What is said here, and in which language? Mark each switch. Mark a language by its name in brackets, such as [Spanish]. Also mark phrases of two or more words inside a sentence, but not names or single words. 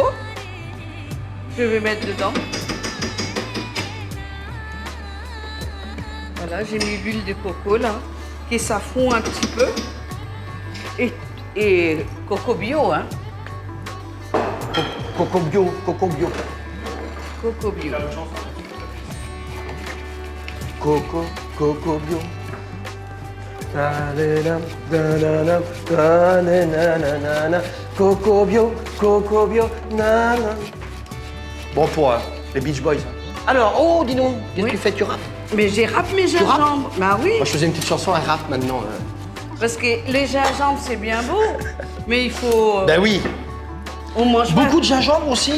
[French] Je vais mettre dedans. Voilà, j'ai mis l'huile de coco là, que ça fond un petit peu. Et coco bio, hein. Coco bio, coco bio. Coco bio. Coco bio. Ta-da-dam, da-da-dam, da-na-na-na-na-na. Coco bio, na-na. Bon, pour les Beach Boys. Alors, oh, dis donc, qu'est-ce Oui. que tu fais? Tu rappes? Mais j'ai râpé mes rappes gingembre. Bah oui. Moi, je faisais une petite chanson, elle rappe maintenant. Parce que les gingembre, c'est bien beau, mais il faut. Ben oui. On mange pas. Beaucoup de gingembre aussi?